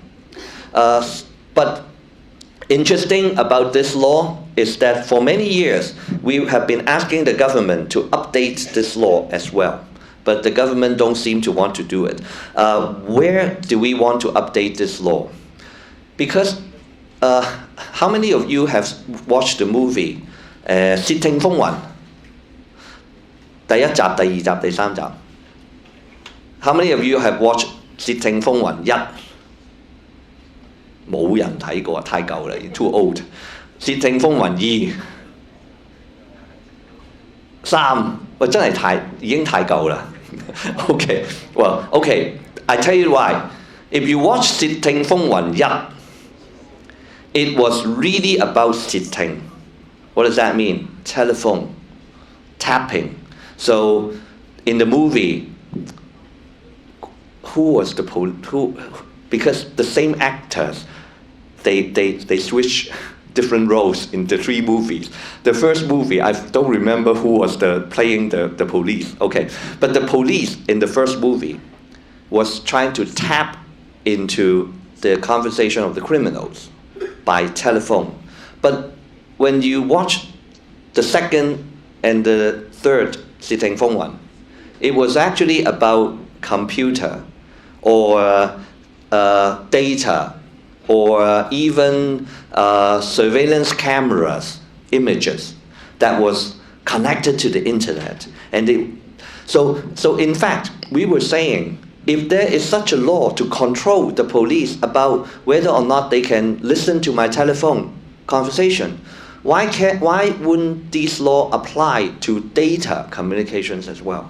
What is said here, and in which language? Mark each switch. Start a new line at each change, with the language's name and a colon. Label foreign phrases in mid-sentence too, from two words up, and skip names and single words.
English: But interesting about this law is that for many years, we have been asking the government to update this law as well. But the government don't seem to want to do it. Where do we want to update this law? Because how many of you have watched the movie
Cantonese: 竊聽風雲第一集、第二集、第三集
English: How many of you have watched 竊聽風雲1?
Cantonese: 冇人睇過，太舊啦 ，
English: too old。
Cantonese: 竊聽風雲2、3，喂，真係已經太舊啦。
English: Okay, well, okay, I tell you why. If you watch 竊聽風雲1, it was really about 竊聽. What does that mean? Telephone, tapping. So, in the movie, who was the because the same actors, they switch different roles in the 3 movies. The first movie, I don't remember who was playing the police. Okay, but the police in the first movie was trying to tap into the conversation of the criminals by telephone. But when you watch the second and the third 竊聽風雲, it was actually about computer or data or even surveillance cameras, images that was connected to the internet. And so in fact, we were saying, if there is such a law to control the police about whether or not they can listen to my telephone conversation, why wouldn't this law apply to data communications as well?